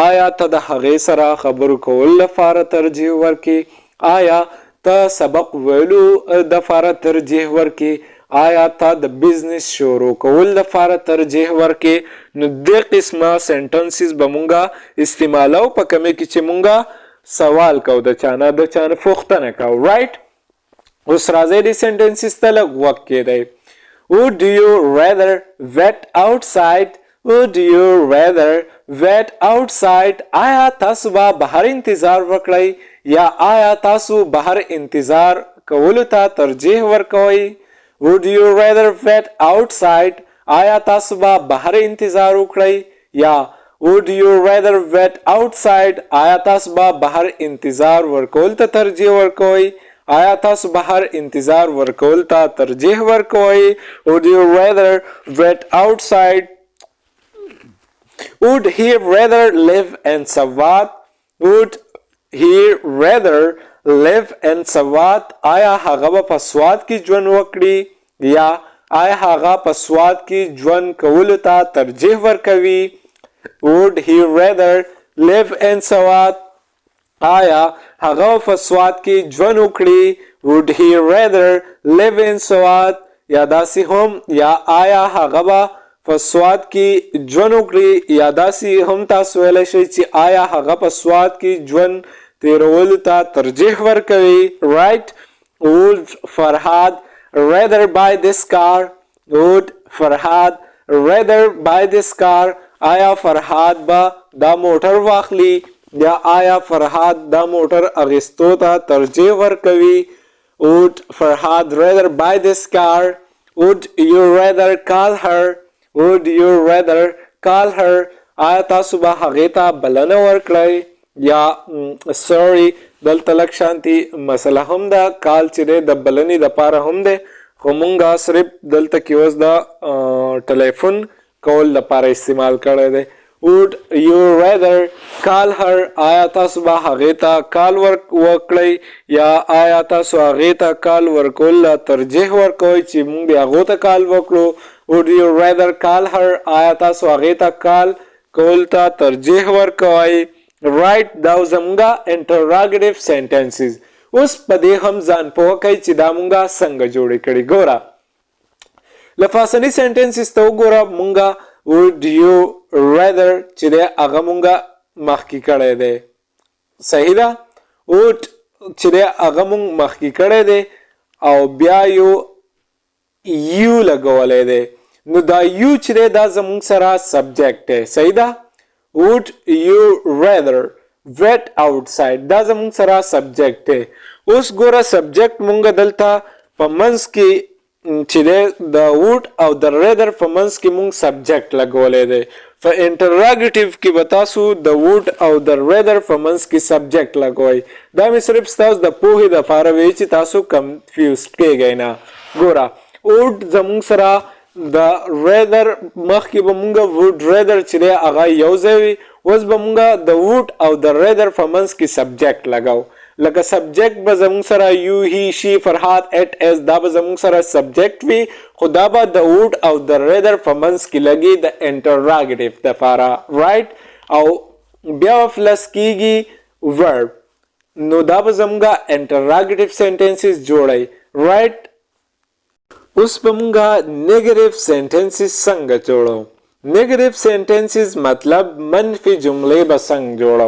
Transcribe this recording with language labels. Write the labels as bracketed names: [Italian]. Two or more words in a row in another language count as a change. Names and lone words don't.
[Pashto] آیا ته د هغې سره خبرو کولو لپاره ترجیح ورکې آیا ته سبق ویلو دپاره ترجیح ورکې آیا تا د بزنس شروع کول لپاره ترجیح ورکې نو دې قسمه سنټنسز به مونږه استعمالو په کمې کې چې مونږه سوال کو د چانه پوښتنه کو رائټ اوس راځي دې سنټنسز ته لږ وخت کېدی [English] would you rather wait outside would you rather wait outside [Pashto] آیا تاسو به بهر انتظار وکړئ یا آیا تاسو بهر انتظار کولو ته ترجیح ورکوئ [English] Would you rather wait outside [Pashto] آیا تاسو به بهر انتظار وکړئ یا [English] Would you rather wait outside [Pashto] آیا تاسو به بهر انتظار ورکول ته ترجیح ورکوئ آیا تاسو بهر انتظار ورکول ته ترجیح ورکوئ [English] Would you rather wait outside Would he rather live in Sawat Would he rather live in سوات [Pashto] آیا هغه په سوات کې ژوند وکړي یا آیا هغه په سوات کې ژوند کولو ته ترجیح ورکوي [English] would he rather live in [Pashto] سوات آیا هغه په سوات کې ژوند وکړي [English] would he rather live in [Pashto] سوات یا داسې هم یا آیا هغه په سوات کې ژوند وکړي یا داسې هم تاسو ویلی شئ چې آیا هغه په سوات کې ژوند تیرولو ته ترجیح ورکوي right [English] would Farhad rather buy this car would Farhad rather buy this car [Pashto] آیا فرهاد به دا موټر واخلي یا آیا فرهاد دا موټر اغیستو ته ترجیح ورکوي [English] would Farhad rather buy this car would you rather call her would you rather call her [Pashto] آیا تاسو به هغې ته بلنه ورکړئ یا سوري دلته لږ شانتي مسله هم ده کال چې دی د بلنې دپاره هم دی خو مونږ صرف دلته کې اوس د ټلیفون کول دپاره استعمال کړی دی [English] would you rather call her [Pashto] آیا تاسو به هغې ته کال وکړئ یا آیا تاسو هغې ته کال ورکول ترجیح ورکوئ چې مونږ بیا هغو ته کال وکړو would [English] you rather call her [Pashto] آیا تاسو هغې ته کال کول ته ترجیح ورکوئ right دا زمونږه [English] interrogative sentences [Pashto] اوس په دې هم ځان پوه کوئ چې دا مونږه څنګه جوړې کړي ګوره لفاظني سنټنسز ته وګوره مونږه [English] would you rather [Pashto] چې دی هغه مونږه مخکې کړی دی صحیح ده would چې دی هغه مونږ مخکې کړی دی او بیا یو لګولی دی نو دا یو چې دی دا زمونږ سره سبجیکټ دی صحیح ده [English] would you rather wait outside [Pashto] دا زمونږ سره سبجیکټ دی اوس ګوره سبجیکټ مونږ دلته په منځ کې چې دی د would او د rather په منځ کې مونږ سبجیکټ لګولی دی په انټراګیټیو کې به تاسو د would او د rather په منځ کې سبجیکټ لګوئ دا مې صرف ستاسو د پوهې دپاره وی چې تاسو کنفیوز کیږئ نه ګوره would زمونږ سره د rather مخکې به مونږ [English] would rather [Pashto] چې دی هغه یو ځای وي اوس به مونږ د would او د rather په منځ کې سبجیکټ لګو لکه سبجیکټ به زمونږ سره یو هی شي فرهاد اټ اس دا به زمونږ سره سبجیکټ وي خو دا به د would او د rather په منځ کې لګي د انټراګیټیو دپاره رایټ او بیا پلس کیږي verb نو دا به زمونږه [English] interrogative sentences [Pashto] جوړی رایټ اوس به مونږه [English] negative sentences [Pashto] څنګه جوړو [English] negative sentences [Pashto] مطلب منفي جملې به څنګه جوړو.